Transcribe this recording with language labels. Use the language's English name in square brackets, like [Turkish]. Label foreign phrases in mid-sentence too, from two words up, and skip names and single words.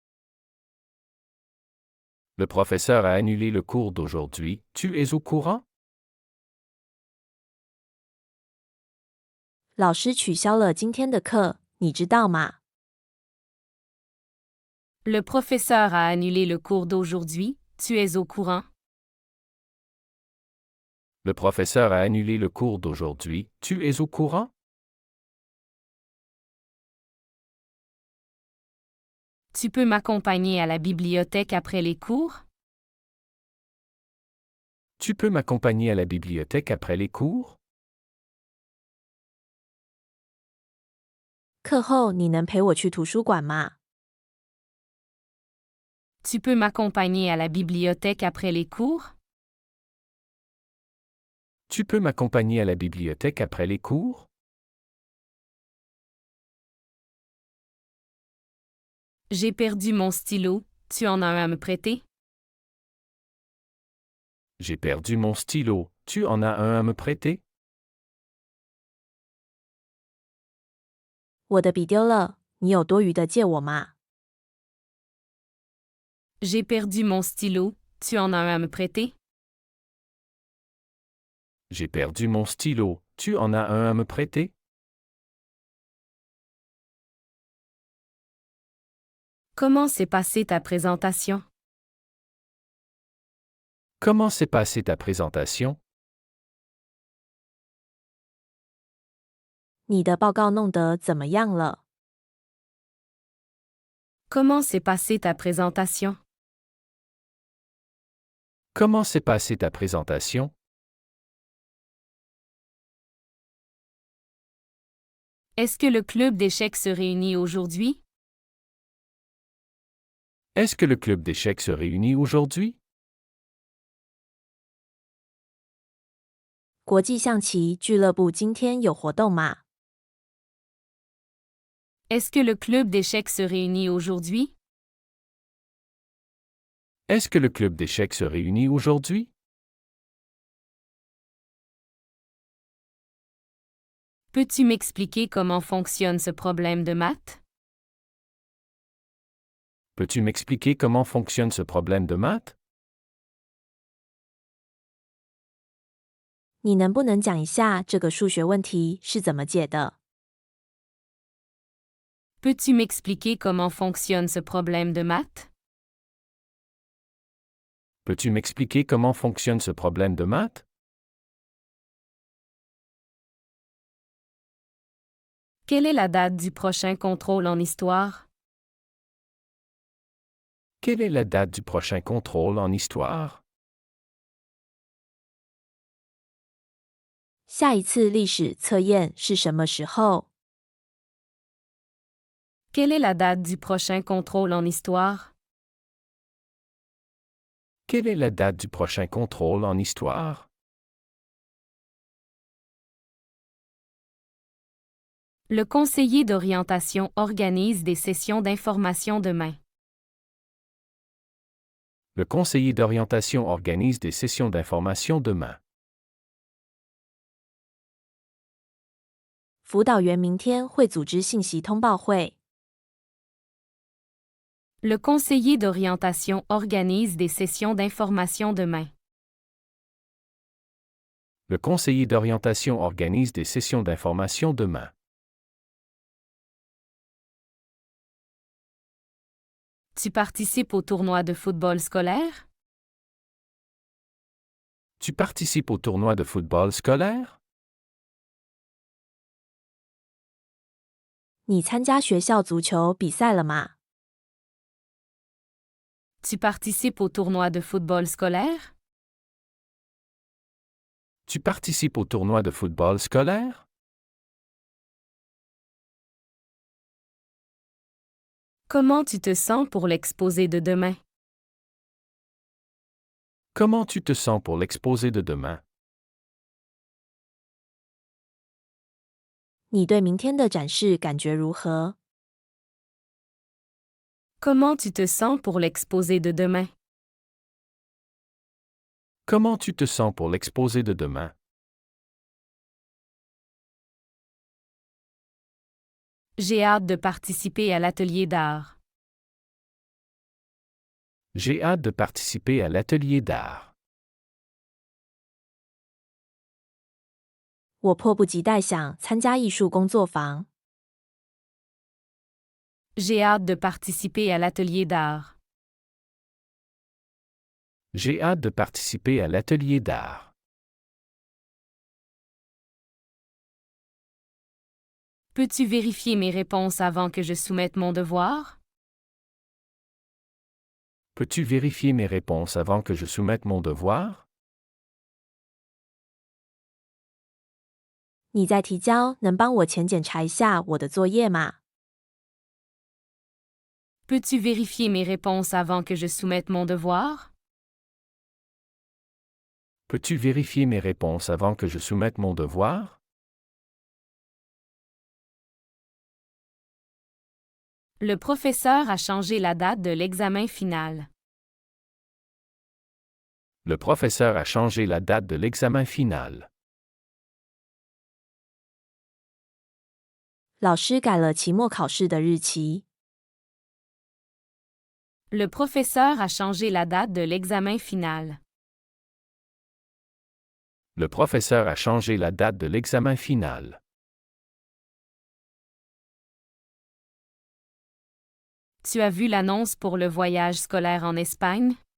[French] Le professeur a annulé le cours d'aujourd'hui, tu es au courant? [Chinese] 老师取消了今天的课，你知道吗？ [French] Le professeur a annulé le cours d'aujourd'hui, tu es au courant? Le professeur a annulé le cours d'aujourd'hui, tu es au courant? Tu peux m'accompagner à la bibliothèque après les cours? Tu peux m'accompagner à la bibliothèque après les cours? [Chinese] 课后你能陪我去图书馆吗？ [French] Tu peux m'accompagner à la bibliothèque après les cours? Tu peux m'accompagner à la bibliothèque après les cours? J'ai perdu mon stylo, tu en as un à me prêter? J'ai perdu mon stylo, tu en as un à me prêter? [Chinese] 我的笔丢了，你有多余的借我吗？ [French] J'ai perdu mon stylo, tu en as un à me prêter? J'ai perdu mon stylo, tu en as un à me prêter? Comment s'est passée ta présentation? Comment s'est passée ta présentation? [Chinese] 你的报告弄得怎么样了？ [French] Comment s'est passée ta présentation? Comment s'est passée ta présentation? Est-ce que le club d'échecs se réunit aujourd'hui? Est-ce que le club d'échecs se réunit aujourd'hui? [Chinese] 国际象棋俱乐部今天有活动吗？ [French] Est-ce que le club d'échecs se réunit aujourd'hui? Est-ce que le club d'échecs se réunit aujourd'hui? Peux-tu m'expliquer comment fonctionne ce problème de maths? Peux-tu m'expliquer comment fonctionne ce problème de maths? [Chinese] 你能不能讲一下这个数学问题是怎么解的？ [French] Peux-tu m'expliquer comment fonctionne ce problème de maths? Peux-tu m'expliquer comment fonctionne ce problème de maths? Quelle est la date du prochain contrôle en histoire? Quelle est la date du prochain contrôle en histoire? [Chinese] 下一次历史测验是什么时候？ [French] Quelle est la date du prochain contrôle en histoire? Quelle est la date du prochain contrôle en histoire? Le conseiller d'orientation organise des sessions d'information demain. Le conseiller d'orientation organise des sessions d'information demain. [Chinese] 辅导员明天会组织信息通报会。 [French] Le conseiller d'orientation organise des sessions d'information demain. Le conseiller d'orientation organise des sessions d'information demain. Tu participes au tournoi de football scolaire? Tu participes au tournoi de football scolaire? [Chinese] 你参加学校足球比赛了吗？ [French] Tu participes au tournoi de football scolaire? Tu participes au tournoi de football scolaire? Comment tu te sens pour l'exposé de demain? Comment tu te sens pour l'exposé de demain? [Chinese] 你对明天的展示感觉如何？ [French] Comment tu te sens pour l'exposé de demain? Comment tu te sens pour l'exposé de demain? J'ai hâte de participer à l'atelier d'art. J'ai hâte de participer à l'atelier d'art. [Chinese] 我迫不及待想参加艺术工作坊。 [French] J'ai hâte de participer à l'atelier d'art. J'ai hâte de participer à l'atelier d'art. Peux-tu vérifier mes réponses avant que je soumette mon devoir? Peux-tu vérifier mes réponses avant que je soumette mon devoir? [Chinese] 你在提交，能帮我前检查一下我的作业吗？ [French] Peux-tu vérifier mes réponses avant que je soumette mon devoir? Peux-tu vérifier mes réponses avant que je soumette mon devoir? Le professeur a changé la date de l'examen final. Le professeur a changé la date de l'examen final. [Chinese] 老师改了期末考试的日期。 [French] Le professeur a changé la date de l'examen final. Le professeur a changé la date de l'examen final. Tu as vu l'annonce pour le voyage scolaire en Espagne?